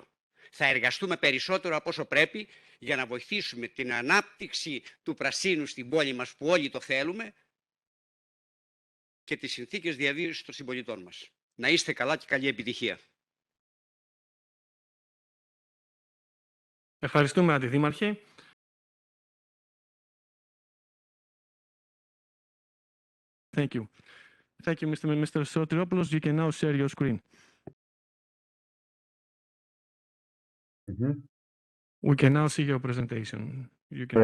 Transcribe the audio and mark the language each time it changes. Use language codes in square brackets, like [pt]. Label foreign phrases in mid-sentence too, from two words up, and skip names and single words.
[el] Θα εργαστούμε περισσότερο από όσο πρέπει για να βοηθήσουμε την ανάπτυξη του πρασίνου στην πόλη μας που όλοι το θέλουμε και τις συνθήκες διαβίωσης των συμπολιτών μας. Να είστε καλά και καλή επιτυχία. Ευχαριστούμε, Αντιδήμαρχε. [en] Thank you. Thank you, Mr. Sotiropoulos. You can now share your screen. We can now see your presentation. You can...